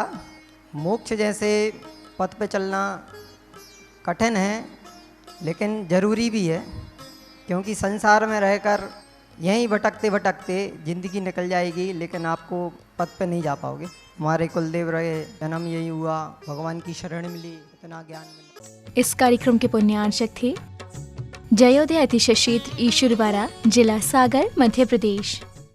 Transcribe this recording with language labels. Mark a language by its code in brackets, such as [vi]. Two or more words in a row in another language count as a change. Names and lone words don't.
[hi] मोक्ष जैसे पथ पे चलना कठिन है लेकिन ज़रूरी भी है, क्योंकि संसार में रहकर यहीं भटकते भटकते ज़िंदगी निकल जाएगी लेकिन आपको पथ पे नहीं जा पाओगे। हमारे कुलदेव रहे, जन्म यही हुआ, भगवान की शरण मिली, इतना ज्ञान मिला। इस कार्यक्रम के पुण्यार्चक थे जयोदय अतिशय क्षेत्र ईश्वरवाड़ा, जिला सागर, मध्य प्रदेश।